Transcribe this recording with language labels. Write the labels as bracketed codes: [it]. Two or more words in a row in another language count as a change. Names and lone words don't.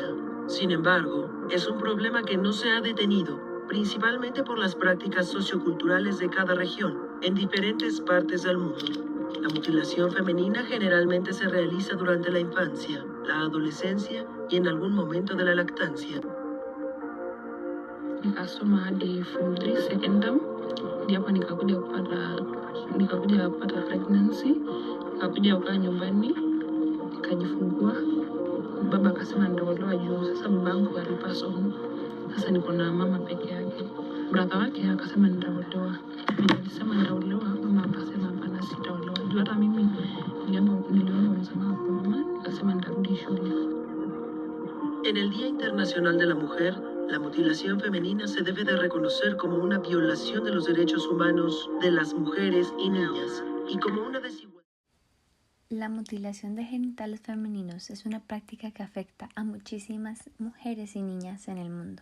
[es] Sin embargo, es un problema que no se ha detenido, principalmente por las prácticas socioculturales de cada región, en diferentes partes del mundo. La mutilación femenina generalmente se realiza durante la infancia, la adolescencia y en algún momento de la lactancia. [sw] Nikasoma hadi [en] form 3 second term, [sw] ndio hapa nikakuja kupata pregnancy, nikakuja kukaa nyumbani, nikajifungua. Baba akasema nitaolewa juu sasa babangu alipass on. Sasa niko na mama peke yake. Brother wake akasema nitaolewa. Nilisema nitaolewa, mama akasema hapana, sitaolewa. Juu hata mimi niliomba msamaha kwa mama, akasema nitarudi shule. [es] En el Día Internacional de la Mujer, la mutilación femenina se debe de reconocer como una violación de los derechos humanos de las mujeres y niñas y como una desigualdad. La mutilación de genitales femeninos es una práctica que afecta a muchísimas mujeres y niñas en el mundo.